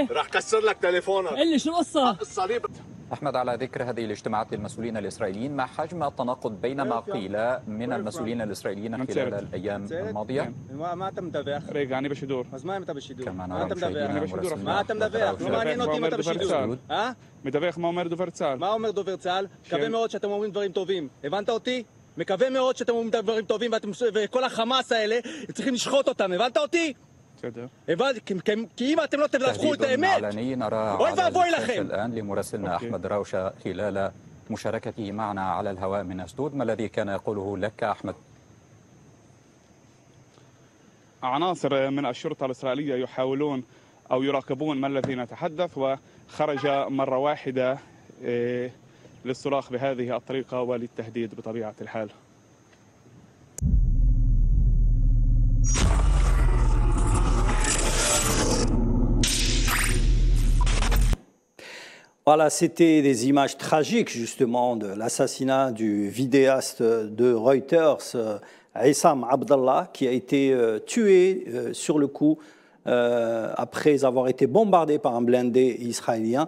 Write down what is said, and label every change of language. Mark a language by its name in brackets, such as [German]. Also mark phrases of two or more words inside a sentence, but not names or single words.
[Arabic] راح كسر لك تليفونك قل لي شو القصة؟ الصليب. أحمد، على ذكر هذه الاجتماعات للمسؤولين الإسرائيليين، ما حجم التناقض بين ما قيل من المسؤولين الإسرائيليين خلال الأيام الماضية؟ ما أنت مدافع رجعني بشدور بس ما أنت بشدور كما ما أنت نرى مدافع مشاهدينا ما أنت مدافع [Hebrew] לא מעניין אותי אם אתה בשידור. מדווח מה אומר דובר צה"ל. מה אומר דובר צה"ל? מקווה מאוד שאתם אומרים דברים טובים. הבנת אותי? מקווה מאוד שאתם אומרים דברים טובים וכל החמאס האלה צריכים לשחוט אותם. הבנת אותי? כי אם אתם לא תדווחו את האמת, אוי ואבוי לכם. [Arabic] الآن لمراسلنا أحمد راوشة خلال مشاركته معنا على الهواء من أسدود، ما الذي كان يقوله لك أحمد؟ عناصر من الشرطة الإسرائيلية يحاولون أو يراقبون ما الذي نتحدث، وخرج مرة واحدة للصراخ بهذه الطريقة وللتهديد بطبيعة الحال. [French] Voilà, c'était des images tragiques justement de l'assassinat du vidéaste de Reuters, Issam Abdallah, qui a été tué sur le coup après avoir été bombardé par un blindé israélien.